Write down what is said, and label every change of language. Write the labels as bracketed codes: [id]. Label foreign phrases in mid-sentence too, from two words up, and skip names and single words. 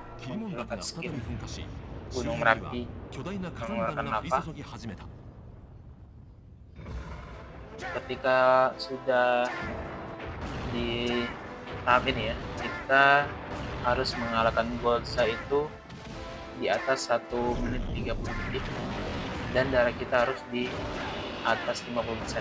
[ja] キリモン岳 [id] Muncul [ja] が再び [id] cutscene [ja] 噴火し、周 [id] Gunung [ja] 辺には [id] Merapi [ja] 巨大な火山弾が降り注ぎ始めた。 [id] ketika sudah di tahap ini ya, kita harus mengalahkan Golza itu di atas 1 menit 30 detik dan darah kita harus di atas 50%.